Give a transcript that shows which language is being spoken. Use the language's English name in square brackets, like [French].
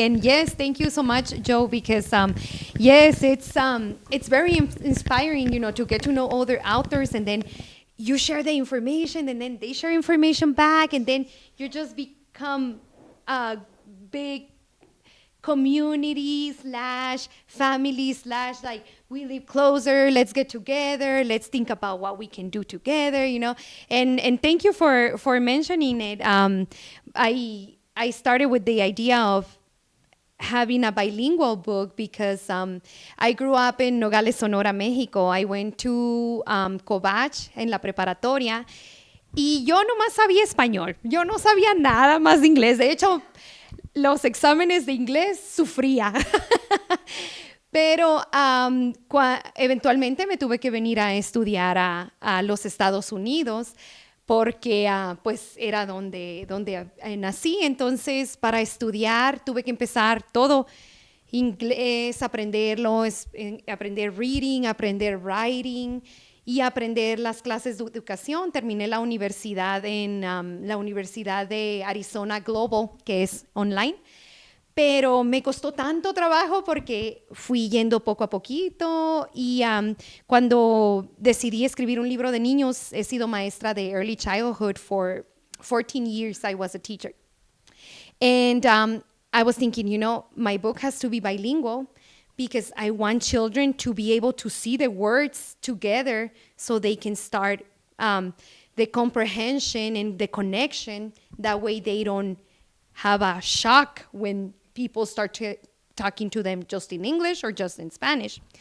[English] And yes, thank you so much, Joe, because yes, it's very inspiring, to get to know other authors, and then you share the information, and then they share information back, and then you just become a big community / family / like we live closer, let's get together, let's think about what we can do together, and thank you for mentioning it. I started with the idea of having a bilingual book because I grew up in Nogales, Sonora, Mexico. I went to [Spanish] Cobach en la preparatoria y yo nomás sabía español, yo no sabía nada más de inglés. De hecho, los exámenes de inglés sufría. Pero eventualmente me tuve que venir a estudiar a los Estados Unidos porque pues era donde nací. Entonces, para estudiar tuve que empezar todo inglés, aprenderlo, aprender reading, aprender writing y aprender las clases de educación. Terminé la universidad en la Universidad de Arizona Global, que es online. Pero me costó tanto trabajo porque fui yendo poco a poquito y cuando decidí escribir un libro de niños, he sido maestra de [English] early childhood for 14 years. I was a teacher. And I was thinking, my book has to be bilingual because I want children to be able to see the words together so they can start the comprehension and the connection. That way they don't have a shock when people start talking to them just in English or just in Spanish.